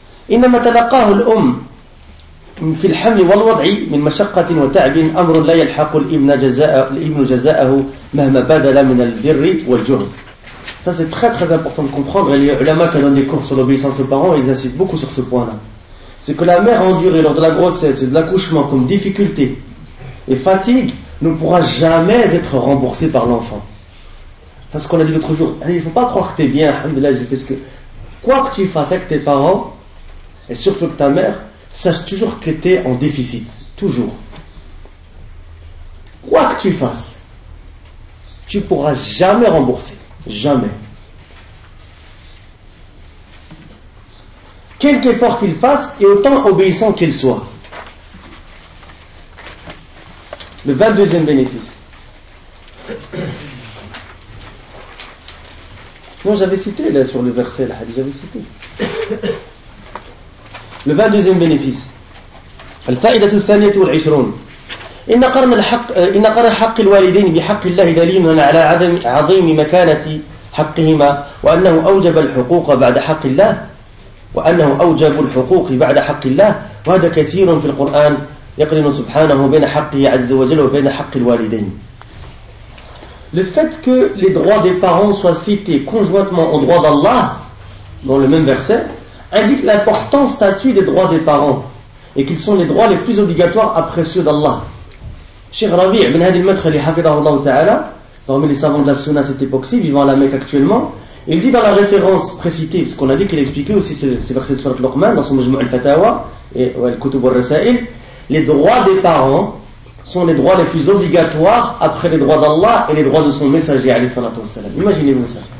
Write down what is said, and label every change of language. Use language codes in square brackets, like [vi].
[ar] إنما تلقاه الأم في الحمل والوضع من مشقة وتعب أمر لا يلحق الابن جزاءه مهما بذل من البر والجهد. [fr] Ça c'est très très important de comprendre. Les ulama qui donnent des cours sur l'obéissance aux parents, ils insistent beaucoup sur ce point-là. C'est que la mère endurée lors de la grossesse et de l'accouchement comme difficulté et fatigue ne pourra jamais être remboursée par l'enfant. Ça c'est ce qu'on a dit l'autre jour. Il ne faut pas croire que t'es bien, alhamdoulilah, j'ai fait ce que... Quoi que tu fasses avec tes parents, et surtout que ta mère sache toujours que tu es en déficit. Toujours. Quoi que tu fasses, tu ne pourras jamais rembourser. Jamais. Quelque effort qu'il fasse et autant obéissant qu'il soit. Le 22e bénéfice. Non, j'avais cité là sur le verset, là, j'avais cité. Le 22e bénéfice. [ar] الفائدة الثانية والعشرون. إن قرن حق الوالدين بحق الله دليل على عدم عظيم مكانة حقهما وأنه أوجب الحقوق بعد حق الله وأنه أوجب الحقوق بعد حق الله وهذا كثير في القرآن يقرن سبحانه بين حقه عز وجل وبين حق الوالدين. [fr] Le fait que les droits des parents soient cités conjointement aux droits d'Allah dans le même verset indique l'important statut des droits des parents et qu'ils sont les droits les plus obligatoires après ceux d'Allah. Cheikh Rabi' ibn Hadi al-Madkhali, hafidhahullah ta'ala, parmi les savants de la Sunna à cette époque-ci, vivant à la Mecque actuellement, il dit dans la référence précitée, parce qu'on a dit qu'il expliquait aussi ces versets de Surat Luqman dans son Majmu' al-Fatawa et al-Kutub al-Rasa'il, les droits des parents sont les droits les plus obligatoires après les droits d'Allah et les droits de son messager, alayhi salatu wassalam. Imaginez-vous ça.